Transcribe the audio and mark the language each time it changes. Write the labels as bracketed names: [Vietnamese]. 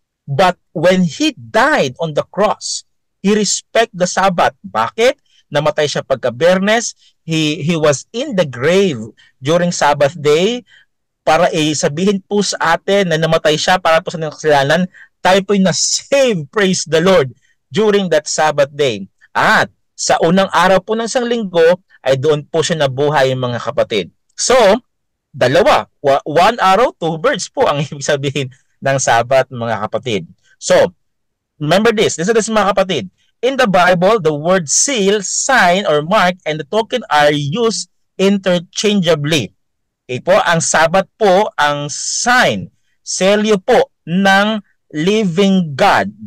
[English] But when He died on the cross, He respect the Sabbath. [Filipino] Bakit? Namatay siya pagka-Biyernes. [English] He was in the grave during Sabbath day, [Filipino] para sabihin po sa atin na namatay siya para po sa kasalanan, tayo po na same, [English] praise the Lord, during that Sabbath day. [Filipino] At sa unang araw po ng isang linggo, ay doon po siya nabuhay, mga kapatid. So, dalawa, 1 araw, 2 birds po ang ibig sabihin ng Sabbath, mga kapatid. [English] So, remember this, listen to this, [Filipino] mga kapatid. [English] In the Bible, the word seal, sign, or mark, and the token are used interchangeably. [Filipino] Okay po, ang Sabbath po, ang sign, selyo po ng living God.